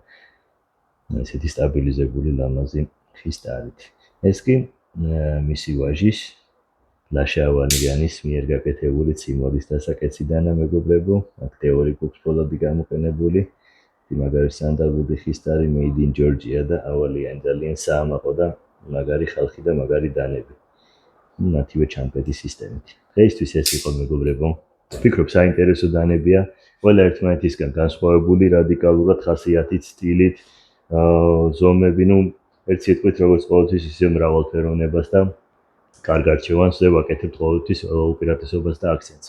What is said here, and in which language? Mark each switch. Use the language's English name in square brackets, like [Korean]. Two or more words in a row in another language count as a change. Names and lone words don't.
[Georgian] ესეთი სტაბილიზებული ლამაზი ხის ტარით. ეს კი მისი ვაჟის ლაშა ავალიანის მიერ გაკეთებული ციმორის დასაკეცი დანა, მეგობრებო. აქ თეორი გვაქვს ფოლადი გამოყენებული. მაგარი სანდალვური ხის ტარი [English] made in Georgia [Georgian] და ავალიანი ძალიან საამაყო და მაგარი ხალხი და მაგარი დანები. ნათივე ჩამკეტის სისტემით. დღეისთვის ეს იყო, მეგობრებო. ვფიქრობ საინტერესო დანებია. ყველა ერთმანეთისგან განსხვავებული რადიკალურად ხასიათით, სტილით, ზომები, ერთ სიტყვით როგორც ყოველთვის ისე მრავალფეროვნებას და კარგ არჩევანს ვაკეთებთ ყოველთვის უპირატესობას და აქცენტს.